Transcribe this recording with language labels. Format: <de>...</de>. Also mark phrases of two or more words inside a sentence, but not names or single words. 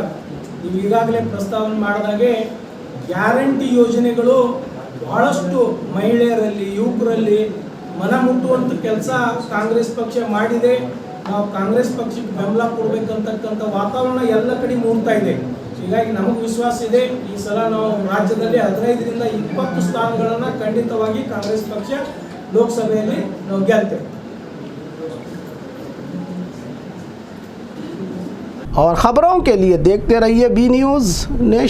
<kn>ನೀವು ಈಗಾಗಲೇ ಪ್ರಸ್ತಾವನೆ ಮಾಡಿದಾಗೆ ಗ್ಯಾರಂಟಿ ಯೋಜನೆಗಳು ಬಹಳಷ್ಟು ಮಹಿಳೆಯರಲ್ಲಿ, ಯುವಕರಲ್ಲಿ ಮನ ಮುಟ್ಟುವಂಥ ಕೆಲಸ ಕಾಂಗ್ರೆಸ್ ಪಕ್ಷ ಮಾಡಿದೆ. ನಾವು ಕಾಂಗ್ರೆಸ್ ಪಕ್ಷಕ್ಕೆ ಬೆಂಬಲ ಕೊಡಬೇಕಂತಕ್ಕಂಥ ವಾತಾವರಣ ಎಲ್ಲ ಕಡೆ ಮೂಡ್ತಾ ಇದೆ. ಹೀಗಾಗಿ ನಮಗೆ ವಿಶ್ವಾಸ ಇದೆ, ಈ ಸಲ ನಾವು ರಾಜ್ಯದಲ್ಲಿ 15 ರಿಂದ 20 ಸ್ಥಾನಗಳನ್ನು ಖಂಡಿತವಾಗಿ ಕಾಂಗ್ರೆಸ್ ಪಕ್ಷ ಲೋಕಸಭೆಯಲ್ಲಿ ನಾವು ಗೆಲ್ತೇವೆ.</kn> <hi>और खबरों के लिए देखते रहिए बी न्यूज़ नेशन।</hi>